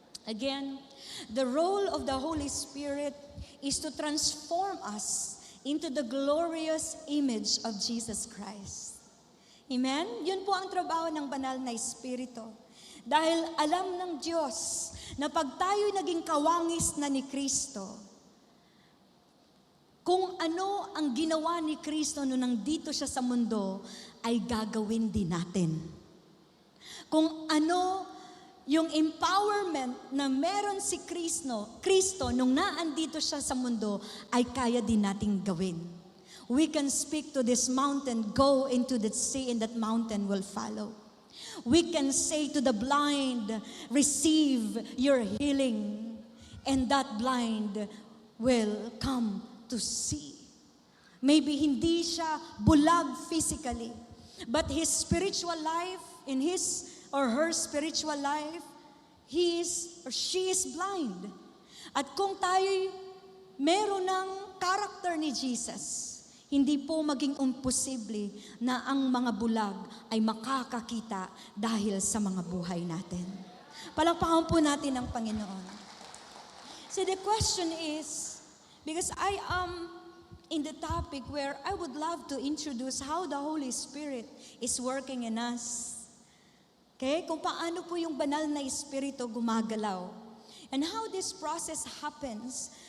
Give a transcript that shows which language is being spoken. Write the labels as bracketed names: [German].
[English] Again, the role of the Holy Spirit is to transform us into the glorious image of Jesus Christ. Amen? [Filipino] Yun po ang trabaho ng banal na Espiritu. Dahil alam ng Diyos na pag tayo'y naging kawangis na ni Kristo, kung ano ang ginawa ni Kristo nung nandito siya sa mundo, ay gagawin din natin. Kung ano yung empowerment na meron si Kristo nung naandito siya sa mundo, ay kaya din nating gawin. [English] We can speak to this mountain, go into the sea, and that mountain will follow. We can say to the blind, receive your healing, and that blind will come to see. Maybe [Filipino] hindi siya bulag [English] physically, but his spiritual life, in his or her spiritual life, he is or she is blind. [Filipino] At kung tayo'y meron ng character ni Jesus, hindi po maging imposible na ang mga bulag ay makakakita dahil sa mga buhay natin. Palakpakan po natin ang Panginoon. [English] So the question is, because I am in the topic where I would love to introduce how the Holy Spirit is working in us. Okay? [Filipino] Kung paano po yung banal na Espiritu gumagalaw. [English] And how this process happens.